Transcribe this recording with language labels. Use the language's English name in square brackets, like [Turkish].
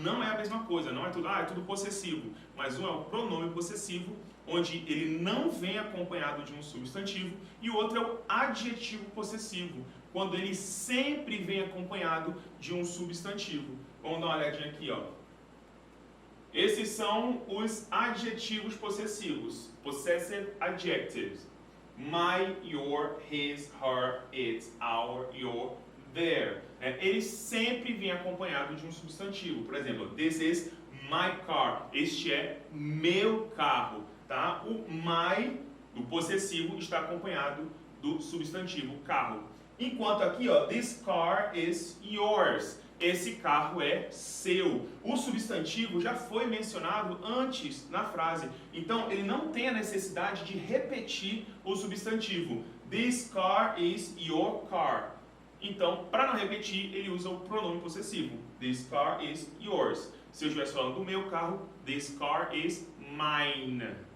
[Portuguese] Não é a mesma coisa, não é tudo, é tudo possessivo, mas um é o pronome possessivo, onde ele não vem acompanhado de um substantivo, e o outro é o adjetivo possessivo, quando ele sempre vem acompanhado de um substantivo. Vamos dar uma olhadinha aqui, ó. Esses são os adjetivos possessivos, [English] possessive adjectives. My, your, his, her, its, our, your, their. [Portuguese] Ele sempre vem acompanhado de um substantivo. Por exemplo, [English] this is my car. [Portuguese] Este é meu carro. Tá? O my, do possessivo, está acompanhado do substantivo carro. Enquanto aqui, ó, [English] this car is yours. [Portuguese] Esse carro é seu. O substantivo já foi mencionado antes na frase. Então, ele não tem a necessidade de repetir o substantivo. [English] This car is your car. [Portuguese] Então, para não repetir, ele usa o pronome possessivo. [English] This car is yours. [Portuguese] Se eu estivesse falando do meu carro, [English] this car is mine.